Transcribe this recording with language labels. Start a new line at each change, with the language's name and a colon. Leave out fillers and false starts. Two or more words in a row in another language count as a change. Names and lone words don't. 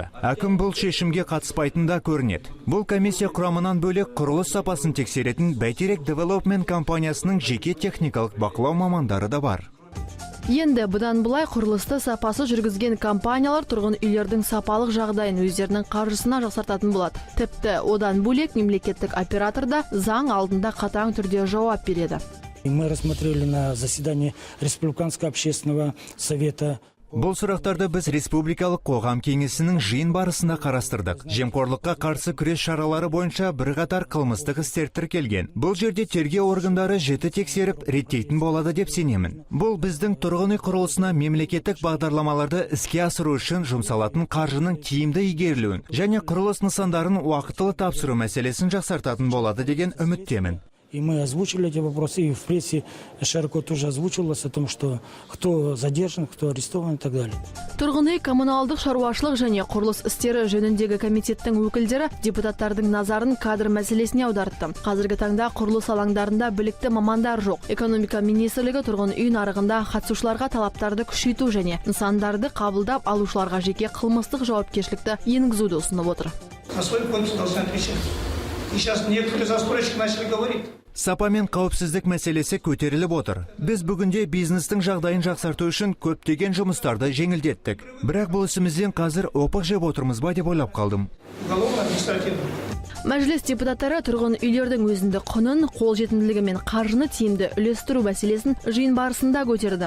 Kazakh: Әкім бұл шешімге қатыспайтында көрінеді. Бұл комиссия құрамынан бөлек құрылыс сапасын тексеретін Бәйтерек Девелопмент компаниясының жеке техникалық бақылау мамандары да бар. Енді бұдан бұлай құрылысты сапасы жүргізген компаниялар тұрғын үйлердің сапалық жағдайын өздерінің қаржысына жақсартатын болады. Тіпті одан бөлек мемлекеттік оператор да заң алдында қатаң түрде жауап береді.
Russian: Мы рассмотрели на заседании Республиканского общественного совета.
Kazakh: Бұл сұрақтарды біз Республикалық қоғам кеңесінің жиын барысында қарастырдық. Жемқорлыққа қарсы күрес шаралары бойынша бірқатар қылмыстық істер тіркелген. Бұл жерде тергеу органдары жіті тексеріп реттейтін болады деп сенемін. Бұл біздің тұрғын үй құрылысына мемлекеттік бағдарламаларды іске асыру үшін жұмсалатын қаржының тиімді игерілуін және құрылыс нысандарын уақытылы тапсыру мәселесін жақсартатын болады деген үміттемін.
Russian: И мы озвучили эти вопросы, и в прессе широко тоже озвучивалось о том, что кто задержан, кто арестован и так далее.
Kazakh: Тұрғын үй коммуналдық шаруашылық және құрылыс істері жөніндегі комитеттің өкілдері депутаттардың назарын кадр мәселесіне аудартты. Қазіргі таңда құрылыс алаңдарында білікті мамандар жоқ. Экономика министрлігі тұрғын үй нарығында қатысушыларға талаптарды күшейту және нысандарды қабылдап алушыларға жеке қылмыстық жауапкершілікті енгізуді ұсынып отыр.
Russian: На свой конкурс должны отвечать. И сейчас некоторые застройщики начали говорить.
Kazakh: Сапа мен қауіпсіздік мәселесі көтеріліп отыр. Біз бүгінде бизнестің жағдайын жақсарту үшін көптеген жұмыстарды жеңілдеттік. Бірақ бұл ісімізден қазір опық жеп отырмыз ба деп ойлап қалдым. Мәжіліс депутаттары тұрғын үйлердің өзіндік құнын, қолжетімділігі мен қаржыны тиімді үлестіру мәселесін жиын барысында көтерді.